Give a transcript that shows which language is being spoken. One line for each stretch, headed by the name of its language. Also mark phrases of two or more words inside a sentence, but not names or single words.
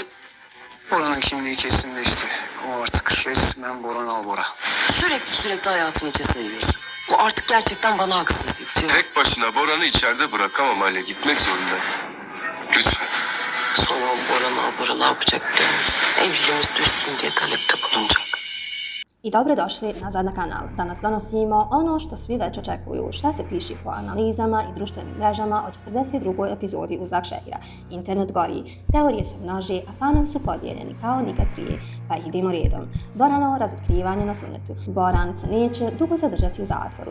Turkish: Bora'nın kimliği kesinleşti. O artık resmen Boran Albora. Sürekli hayatını içe sayıyorsun. Bu artık gerçekten bana haksızlık. Tek başına Boran'ı içeride bırakamam Aliye. Gitmek zorundayım. Lütfen. Sonra Bora ne yapacak biliyor musun? Evliliğimiz düşsün diye talepte bulunacak.
Bosnian: I dobrodošli nazad na kanal. Danas donosimo ono što svi već očekuju, šta se piši po analizama i društvenim mrežama o 42. epizodi Uzak šehira. Internet gori, teorije se množi, a fanovi su podijeljeni kao nikad prije, pa ih idemo redom. Boranovo razotkrivanje na sunnetu. Boran se neće dugo zadržati u zatvoru.